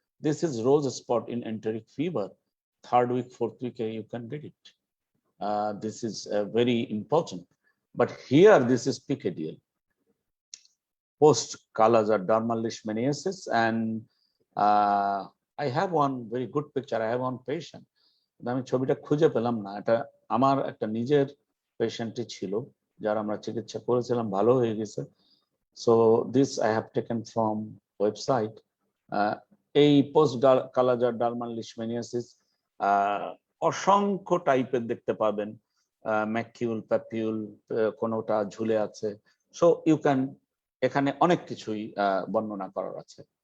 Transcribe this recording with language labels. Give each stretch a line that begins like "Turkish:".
English: This is rose spot in enteric fever. 3rd week, 4th week, you can get it. This is very important. But here, this is PKDL, post-Kala-Azar dermal leishmaniasis, and I have one very good picture. I have one patient.
Bangla: আমি ছবিটা খুঁজে পেলাম না, এটা আমার একটা নিজের পেশেন্টই ছিল, যার আমরা চিকিৎসা করেছিলাম, ভালো হয়ে গেছে।
English: So this I have taken from website.
Bangla: এই পোস্ট কালাজার ডার্মাল লিশমেনিয়াসিস অসংখ্য টাইপের দেখতে পাবেন, ম্যাকিউল, প্যাপিউল, কোনোটা ঝুলে আছে।
English: so you can,
Bangla: এখানে অনেক কিছুই বর্ণনা করার আছে।